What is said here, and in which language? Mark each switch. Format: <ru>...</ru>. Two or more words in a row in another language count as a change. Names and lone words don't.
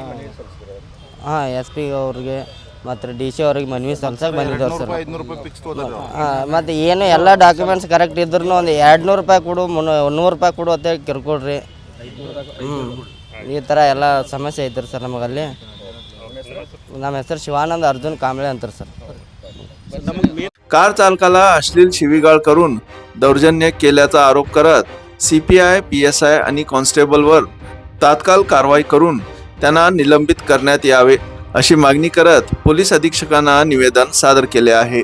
<kn>ಹಾಂ, SP ಅವ್ರಿಗೆ ಮತ್ತು DC ಅವ್ರಿಗೆ ಮನವಿ ಸಲ್ಸಕ್ಕೆ ಬಂದಿದ್ದೇವೆ ಸರ್। ಹಾಂ, ಮತ್ತು ಏನು ಎಲ್ಲ</kn> <en>documents correct</en> <kn>ಇದ್ರೂ ಒಂದು 200 ರೂಪಾಯಿ ಕೊಡು 100 ರೂಪಾಯಿ ಕೊಡು ಅಂತೇಳಿ ಕಿರ್ಕೊಳ್ರಿ। ಈ ಥರ ಎಲ್ಲ ಸಮಸ್ಯೆ ಐತ್ರಿ ಸರ್ ನಮಗಲ್ಲಿ। ನಮ್ಮ ಹೆಸರು ಶಿವಾನಂದ ಅರ್ಜುನ್ ಕಾಂಬಳೆ ಅಂತಾರೆ ಸರ್।</kn> <mr>कार चालकाला अश्लील शिवीगाळ करून दौर्जन्य केल्याचा आरोप करत CPI, PSI आणि कॉन्स्टेबलवर तात्काळ कारवाई करून त्यांना निलंबित करण्यात यावे अशी मागणी करत पोलीस अधीक्षकांना निवेदन सादर केले आहे।</mr>